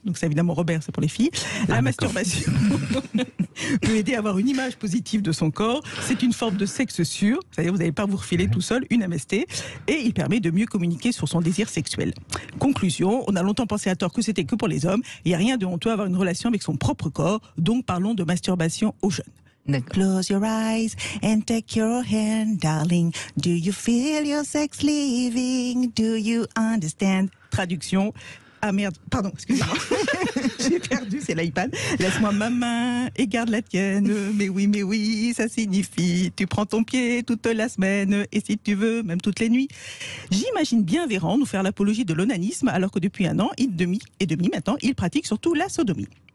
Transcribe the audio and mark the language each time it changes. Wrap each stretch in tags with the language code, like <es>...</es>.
<fr>Donc ça, évidemment, Robert, c'est pour les filles. La masturbation peut aider à avoir une image positive de son corps. C'est une forme de sexe sûr. C'est-à-dire vous n'allez pas vous refiler tout seul une MST. Et il permet de mieux communiquer sur son désir sexuel. Conclusion, on a longtemps pensé à tort que c'était que pour les hommes. Il n'y a rien de honteux à avoir une relation avec son propre corps. Donc parlons de masturbation aux jeunes.</fr> <en>Close your eyes and take your hand, darling. Do you feel your sex living? Do you understand? Traduction.</en> <fr>Ah merde, pardon, excusez-moi. J'ai perdu, c'est l'iPad. Laisse-moi ma main et garde la tienne. Mais oui, ça signifie tu prends ton pied toute la semaine et si tu veux, même toutes les nuits. J'imagine bien Véran nous faire l'apologie de l'onanisme alors que depuis 1 an et demi maintenant, il pratique surtout la sodomie.</fr>